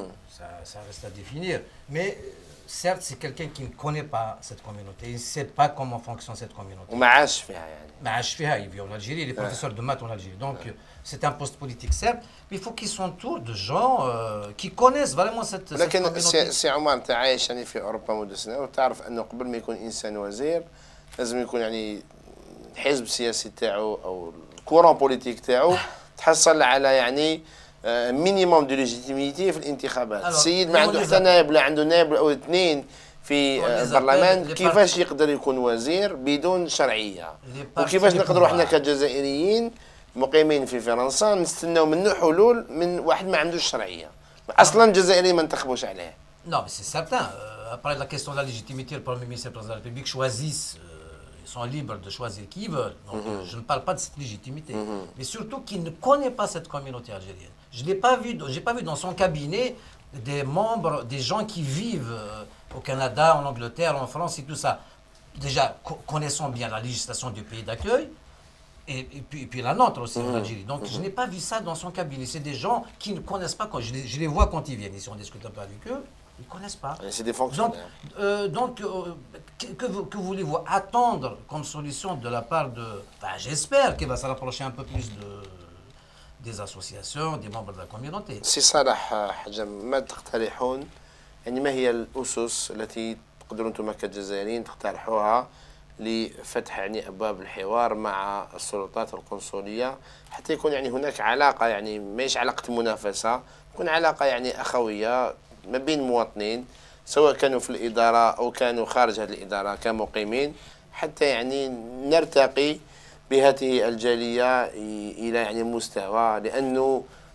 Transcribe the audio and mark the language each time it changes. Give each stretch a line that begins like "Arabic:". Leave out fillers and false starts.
French: Ça reste à définir. Mais certes, c'est quelqu'un qui ne connaît pas cette communauté. Il ne sait pas comment fonctionne cette communauté.
Arabic: وما عاش فيها يعني. ما عاش فيها.
French: Il vit en Algérie. Il est professeur de maths en Algérie. Donc c'est un poste politique certes, mais il faut qu'il s'entoure de gens qui connaissent vraiment cette
Arabic: لكن
French: communauté.
Arabic: سي عمر، انت عايش يعني في اوروبا منذ سنة، وتعرف انه قبل ما يكون انسان وزير لازم يكون يعني الحزب السياسي تاعو او
French: الكورون بوليتيك
Arabic: تاعو تحصل على يعني
French: مينيموم دو ليجيتيميتي
Arabic: في الانتخابات. السيد ما عنده حتى نائب، لا عنده نائب او اثنين في البرلمان، كيفاش يقدر يكون وزير بدون شرعية؟ وكيفاش نقدروا احنا كجزائريين مقيمين في فرنسا نستناو منه حلول من واحد ما عندوش شرعية؟ اصلا الجزائريين ما انتخبوش عليه.
French: Non, mais c'est certain. Après la question de la légitimité, le Premier ministre et le Président de la République choisissent, ils sont libres de choisir qui ils veulent. Donc je ne parle pas de cette légitimité. Mais surtout qu'il ne connaît pas cette communauté algérienne. Je n'ai pas vu, j'ai pas vu dans son cabinet des membres, des gens qui vivent au Canada, en Angleterre, en France et tout ça. Déjà, connaissant bien la législation du pays d'accueil, et puis la nôtre aussi en Algérie. Donc je n'ai pas vu ça dans son cabinet. C'est des gens qui ne connaissent pas, quand je les vois quand ils viennent ici, on discute un peu avec eux, ils ne connaissent pas. C'est des fonctionnaires. Donc que voulez-vous attendre comme solution de la part de... j'espère qu'il va se rapprocher un peu plus des associations, des membres de la communauté.
Arabic: سي صالح حجم، ما تقترحون يعني ما هي الأسس التي تقدرون أنتم كجزائريين تقترحوها لفتح يعني أبواب الحوار مع السلطات القنصلية، حتى يكون يعني هناك علاقة، يعني ماهيش علاقة منافسة، تكون علاقة يعني أخوية ما بين مواطنين سواء كانوا في الإدارة أو كانوا خارج هذه الإدارة كمقيمين، حتى يعني نرتقي بهذه الجالية إلى يعني مستوى، لأنه